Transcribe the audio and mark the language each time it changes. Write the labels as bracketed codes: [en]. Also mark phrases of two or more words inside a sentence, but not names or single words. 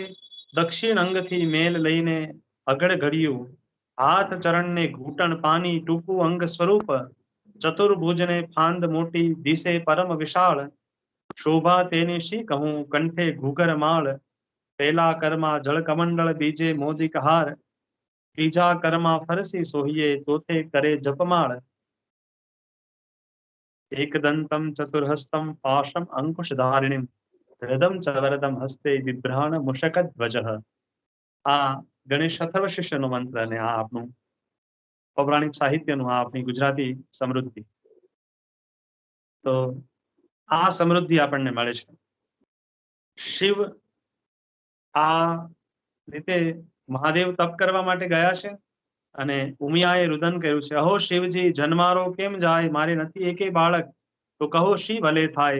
[gu] દક્ષિણ અંગથી મેલ લઈને અગળ ઘડ્યું, હાથ ચરણને ઘૂંટણ પાની ટૂંકું અંગ સ્વરૂપ. ચતુર્ભુજને ફાંદ મોટી દિશે પરમ વિશાળ, શોભા તેની શી કહું કંઠે ઘૂઘર માળ. પેલા કરમાં જળ કમંડળ બીજે મોદિક હાર, ત્રીજા કરમાં ફરસી સોહીએ ચોથે કરે જપમાળ. [sa] एकदंतम चतुर्हस्तम पाशम अंकुश धारिणीम, हृदम च वरदम हस्ते बिभ्राण मुशक ध्वजः. [gu] આ ગણેશ અથર્વશિષ્યનો મંત્ર અને આ આપણું પૌરાણિક સાહિત્યનું આ આપણી ગુજરાતી સમૃદ્ધિ. તો આ સમૃદ્ધિ આપણને મળે છે. શિવ આ રીતે મહાદેવ તપ કરવા માટે ગયા છે અને ઉમિયાએ રુદન કર્યું છે, અહો શિવજી જન્મારો કેમ જાય, મારે નથી એકે બાળક, તો કહો શી ભલે થાય.